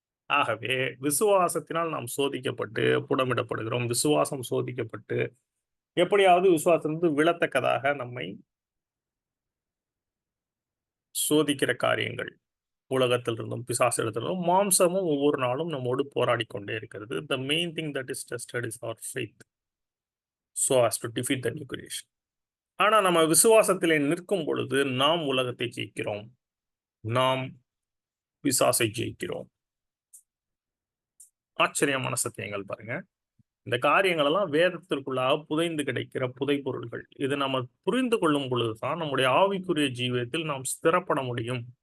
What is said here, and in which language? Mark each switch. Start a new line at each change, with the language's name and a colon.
Tamil: ஆகவே விசுவாசத்தினால் நாம் சோதிக்கப்பட்டு புடமிடப்படுகிறோம். விசுவாசம் சோதிக்கப்பட்டு எப்படியாவது விசுவாசத்திலிருந்து விழத்தக்கதாக நம்மை சோதிக்கிற காரியங்கள் உலகத்திலிருந்தும் பிசாசிடத்திலிருந்தும் மாம்சமும் ஒவ்வொரு நாளும் நம்மோடு போராடி கொண்டே இருக்கிறது.
English: The main thing that is tested is our faith so as to defeat the new creation.
Tamil: ஆனா நம்ம விசுவாசத்திலே நிற்கும் பொழுது நாம் உலகத்தை ஜெயிக்கிறோம், நாம் பிசாசை ஜெயிக்கிறோம். ஆச்சரியமான சத்தியங்கள் பாருங்க. இந்த காரியங்கள் எல்லாம் வேதத்திற்குள்ளாக புதைந்து கிடைக்கிற புதை பொருள்கள். இது நம்ம புரிந்து கொள்ளும் பொழுதுதான் நம்முடைய ஆவிக்குரிய ஜீவியத்தில் நாம் ஸ்திரப்பட முடியும்.